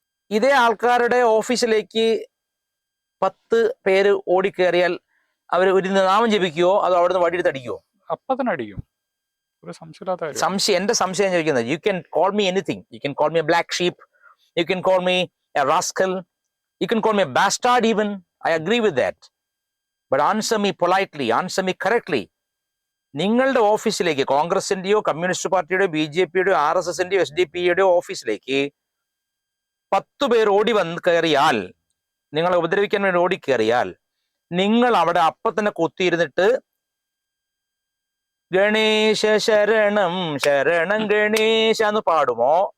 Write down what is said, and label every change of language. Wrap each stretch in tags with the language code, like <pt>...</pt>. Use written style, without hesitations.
<ml>ഇതേ ആൾക്കാരുടെ ഓഫീസിലേക്ക് 10 പേര് ഓടിക്കേറിയാൽ അവർ ഒരു നാമം ജപിക്കുവോ അതോ അവിടുന്ന് വടിയെടുത്ത് അടിക്കുവോ? അപ്പൊ തന്നെ അടിക്കും. ഒരു എന്റെ സംശയം ചോദിക്കുന്നത്,</ml> <en>You can call me anything. You can call me a black sheep, you can call me a rascal, you can call me a bastard even. I agree with that, but answer me politely, answer me correctly.</en> <ml>നിങ്ങളുടെ ഓഫീസിലേക്ക്, കോൺഗ്രസിന്റെയോ communist പാർട്ടിയുടെയോ BJPയുടെയോ RSSന്റെയോ SDP യുടെയോ ഓഫീസിലേക്ക് 10 പേർ ഓടി വന്ന് കയറിയാൽ, നിങ്ങളെ ഉപദ്രവിക്കാൻ വേണ്ടി ഓടിക്കേറിയാൽ, നിങ്ങൾ അവിടെ അപ്പം തന്നെ കുത്തിയിരുന്നിട്ട് ഗണേശ ശരണം ശരണം ഗണേശ എന്ന് പാടുമോ?</ml>